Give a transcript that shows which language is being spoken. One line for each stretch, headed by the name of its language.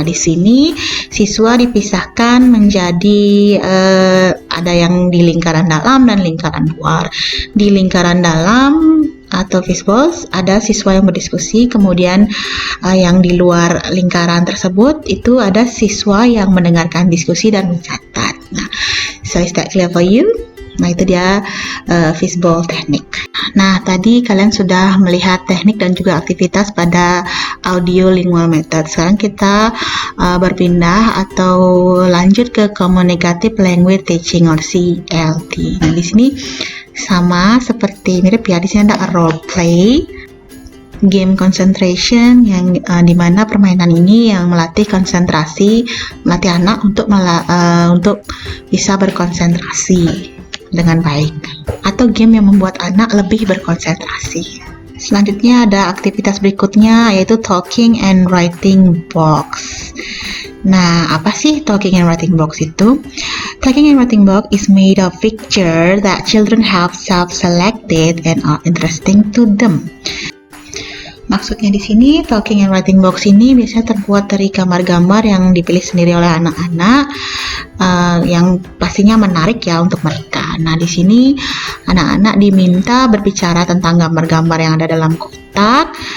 Indonesian: Nah, di sini siswa dipisahkan menjadi ada yang di lingkaran dalam dan lingkaran luar. Di lingkaran dalam atau fishbowl ada siswa yang berdiskusi, kemudian yang di luar lingkaran tersebut itu ada siswa yang mendengarkan diskusi dan mencatat.
English: Nah, so is that clear for you?
Indonesian: Nah, itu dia fishbowl teknik. Nah, tadi kalian sudah melihat teknik dan juga aktivitas pada audio lingual method. Sekarang kita berpindah atau lanjut ke communicative language teaching or CLT. Nah, di sini sama seperti mirip ya, di sini ada role play, game concentration yang dimana permainan ini yang melatih konsentrasi, melatih anak untuk bisa berkonsentrasi dengan baik, atau game yang membuat anak lebih berkonsentrasi. Selanjutnya ada aktivitas berikutnya yaitu talking and writing box. Nah, apa sih talking and writing box itu?
English: Talking and writing box is made of picture that children have self-selected and are interesting to them.
Indonesian: Maksudnya di sini talking and writing box ini biasanya terbuat dari gambar-gambar yang dipilih sendiri oleh anak-anak yang pastinya menarik ya untuk mereka. Nah, di sini anak-anak diminta berbicara tentang gambar-gambar yang ada dalam kotak.